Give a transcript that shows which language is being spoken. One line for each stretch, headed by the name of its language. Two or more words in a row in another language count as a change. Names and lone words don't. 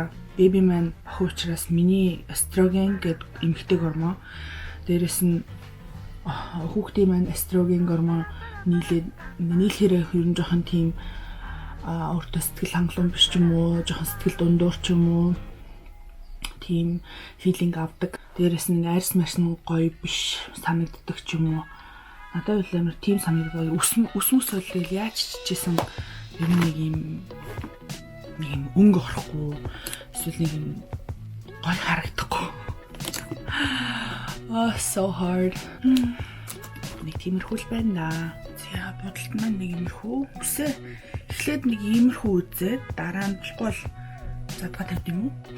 Mongolian: Baby Man охин учраас миний эстроген гэдэг эмэгтэй гормон, дээрэс нь хүүхдийн маань эстроген гормон нийлэхээр ер нь жоохон тийм өөртөө сэтгэл хангалуун биш ч юм уу, жоохон сэтгэл дундуур ч юм уу тийм филинг авдаг. Дээрэс нь арьс марс нь гоё биш санагддаг ч юм уу. Надад бол амар тийм санагддаг. Үс болвол яаж чижсэн ер нь нэг юм өнгө орохгүй, эсвэл нэг юм гоё харагдахгүй.
English: Oh, so hard.
Mongolian: Нэг тиймэрхүү л байна да. За бодолт маань нэг иймэрхүү. Үсээ эхлээд нэг иймэрхүү үзээд дараа нь болохгүй бол задгаа тавьд юм уу?